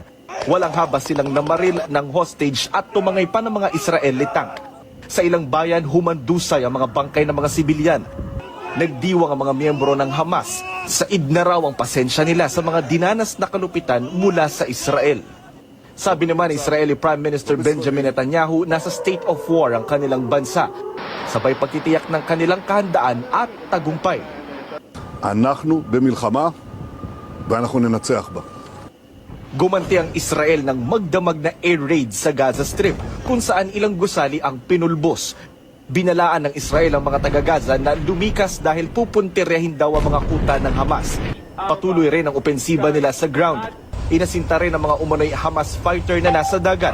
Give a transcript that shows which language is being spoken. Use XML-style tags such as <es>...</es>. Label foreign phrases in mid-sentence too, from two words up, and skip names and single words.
<tl>Walang habas silang namaril ng hostage at tumangay pa ng mga</tl> <en>Israeli tank.</en> <tl>Sa ilang bayan, humandusay ang mga bangkay ng mga sibilyan. Nagdiwang ang mga miyembro ng Hamas. Said na raw ang pasensya nila sa mga dinanas na kalupitan mula sa Israel. Sabi naman ni</tl> <en>Israeli Prime Minister</en> <tl>Benjamin Netanyahu, nasa</tl> <en>state of war</en> <tl>ang kanilang bansa. Sabay pagtitiyak ng kanilang kahandaan at tagumpay.</tl> <he>אנחנו במלחמה ואנחנו ננצח בה.</he> <tl>Gumanti ang Israel ng magdamag na</tl> <en>air raid</en> <tl>sa Gaza Strip kung saan ilang gusali ang pinulbos. Binalaan ng Israel ang mga taga-Gaza na lumikas dahil pupuntiryahin daw ang mga kuta ng Hamas. Patuloy rin ang opensiba nila sa ground. Inasinta rin ang mga umano'y Hamas fighter na nasa dagat.</tl>